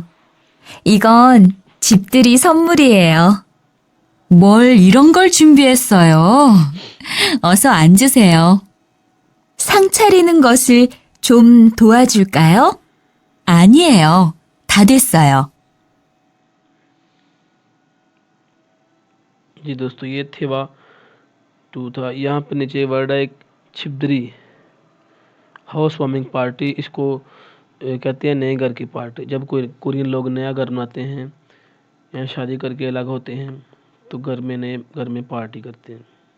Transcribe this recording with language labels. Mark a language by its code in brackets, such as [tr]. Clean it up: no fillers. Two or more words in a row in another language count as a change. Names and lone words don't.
[ko] 이건 집들이 선물이에요. 뭘 이런 걸 준비했어요? 어서 앉으세요. 상 차리는 것을 좀 도와줄까요? 아니에요. 다 됐어요. [hi] जी दोस्तों, ये थेवा 2 था। यहाँ पे नीचे वर्ड है एक छिबदरी, [en] house warming party. [hi] इसको कहते हैं नए घर की पार्टी। जब कोई कोरियन लोग नया घर बनाते हैं या शादी करके अलग होते हैं तो नए घर में पार्टी करते हैं।